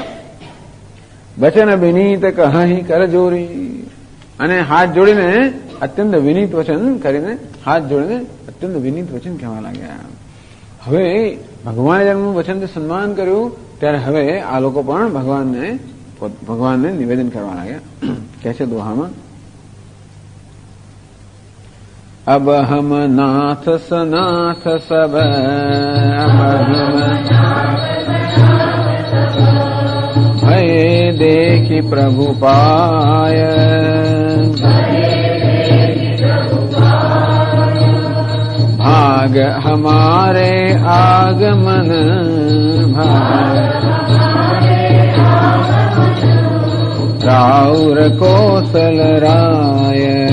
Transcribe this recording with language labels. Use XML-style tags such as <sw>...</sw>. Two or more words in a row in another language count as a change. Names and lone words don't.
<hi>बचन विनीत कही कर जोरी,</hi> <gu>અને હાથ જોડીને અત્યંત વિનીત વચન કરીને, હાથ જોડીને અત્યંત વિનીત વચન કહેવા લાગ્યા. હવે ભગવાને જેમનું વચનથી સન્માન કર્યું ત્યારે હવે આ લોકો પણ ભગવાનને નિવેદન કરવા લાગ્યા. કહે છે દોહામાં,</gu> <hi>अब हम नाथ सनाथ सब भय देखी प्रभु पाय, भाग हमारे आगमन भाग, राउर कौशल राय.</hi>